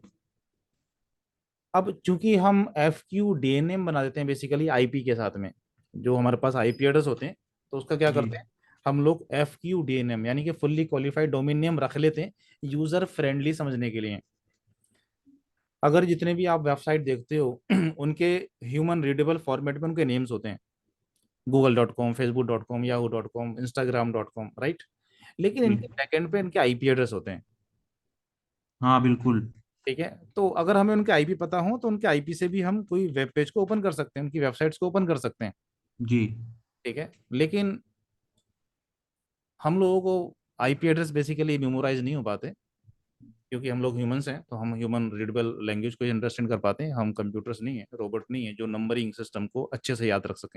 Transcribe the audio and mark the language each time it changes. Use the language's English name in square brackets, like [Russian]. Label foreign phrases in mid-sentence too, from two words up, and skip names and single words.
[Hindi] अब चूंकि हम एफ क्यू डी एन एम बना देते हैं [English] basically IP [Hindi] के साथ में, जो हमारे पास [English] IP address [Hindi] होते हैं, तो उसका क्या जी करते हैं हम लोग एफ क्यू डी एन एम यानी कि [English] fully qualified domain name [Hindi] रख लेते हैं [English] user friendly [Hindi] समझने के लिए। अगर जितने भी आप वेबसाइट देखते हो उनके [English] human readable format [Hindi] में उनके नेम्स होते हैं, google.com, facebook.com, yahoo.com, instagram.com, राइट। लेकिन जी इनके बैकएंड पे इनके [English] IP address [Hindi] होते हैं। हाँ बिल्कुल। ठीक है, तो अगर हमें उनके आईपी पता हो तो उनके आईपी से भी हम कोई [English] web page [Hindi] को ओपन कर सकते हैं, उनकी वेबसाइट्स को ओपन कर सकते हैं। जी ठीक है, लेकिन हम लोगों को [English] IP address basically memorize [Hindi] नहीं हो पाते, क्योंकि हम लोग ह्यूमंस हैं तो हम [English] human readable language [Hindi] को अंडरस्टैंड कर पाते हैं, हम कंप्यूटर्स नहीं है, रोबोट नहीं है जो [English] numbering system [Hindi] को अच्छे से याद रख सकें।